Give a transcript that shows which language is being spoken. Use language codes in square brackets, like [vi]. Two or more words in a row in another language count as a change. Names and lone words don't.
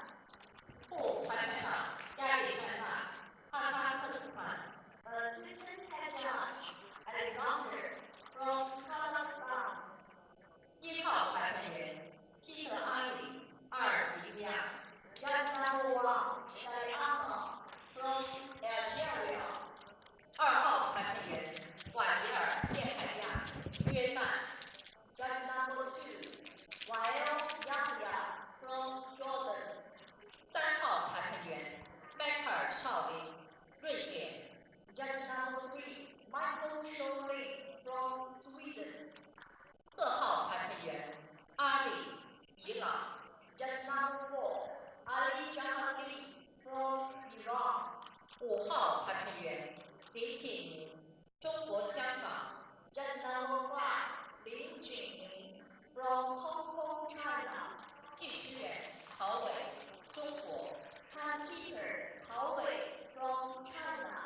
[zh] 副裁判长亚历山大哈萨克斯坦 [en] Assistant Head Judge Alexander from Kazakhstan. [zh] 一号裁判员希特阿里，阿尔及利亚 [en] Judge number 1 Diana from Algeria. [zh] 二号裁判员瓦迪尔叶海亚，约旦 [en] Judge number 2 Wael Yahya from Jordan. [zh] 三号裁判员迈克尔绍林，瑞典 [en] Judge number 3 Michael Scholing from Sweden. [zh] 四号裁判员阿里，伊朗 [en] Judge number 4 Ali Jahadi from Iran. [zh] 五号裁判员李品宁，中国香港 [en] Judge number 5 林俊宁 from Hong Kong, China. [zh] 计时员陶伟，中国 [en] Han Peter 陶伟 from China.